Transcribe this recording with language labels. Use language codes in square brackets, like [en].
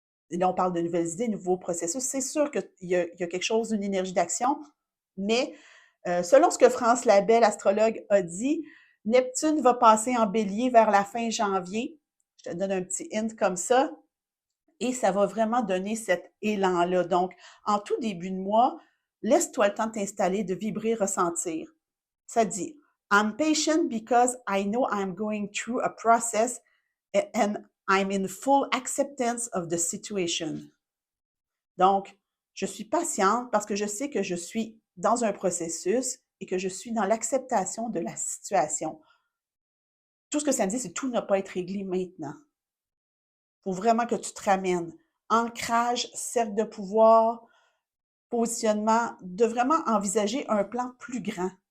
[fr] Et là, on parle de nouvelles idées, nouveaux processus. C'est sûr qu'il y a quelque chose, une énergie d'action, mais selon ce que France Labelle, astrologue, a dit, Neptune va passer en bélier vers la fin janvier. Je te donne un petit hint comme ça. Et ça va vraiment donner cet élan-là. Donc, en tout début de mois, laisse-toi le temps de t'installer, de vibrer, ressentir. Ça dit, [en] I'm patient because I know I'm going through a process and I'm in full acceptance of the situation. [fr] Donc, je suis patiente parce que je sais que je suis dans un processus et que je suis dans l'acceptation de la situation. Tout ce que ça me dit, c'est que tout n'a pas à être réglé maintenant. faut vraiment que tu te ramènes. Ancrage, cercle de pouvoir, positionnement, de vraiment envisager un plan plus grand.